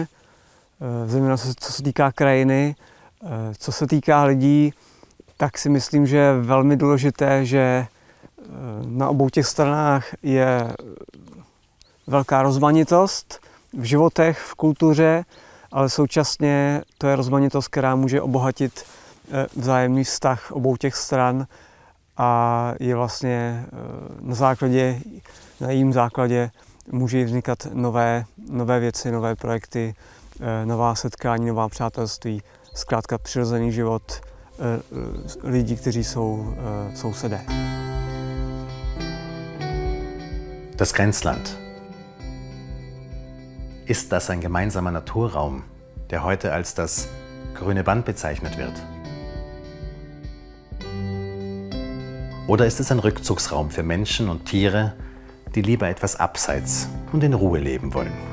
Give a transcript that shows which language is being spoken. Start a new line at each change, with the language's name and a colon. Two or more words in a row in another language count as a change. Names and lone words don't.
Czech: Zejména co se týká krajiny, co se týká lidí, tak si myslím, že je velmi důležité, že na obou těch stranách je velká rozmanitost v životech, v kultuře, ale současně to je rozmanitost, která může obohatit vzájemný vztah obou těch stran a je vlastně na jejím základě může vznikat nové věci, nové projekty, nová setkání, nová přátelství, zkrátka přirozený život lidí, kteří jsou sousedé.
German: Das Grenzland. Ist das ein gemeinsamer Naturraum, der heute als das grüne Band bezeichnet wird? Oder ist es ein Rückzugsraum für Menschen und Tiere, die lieber etwas abseits und in Ruhe leben wollen?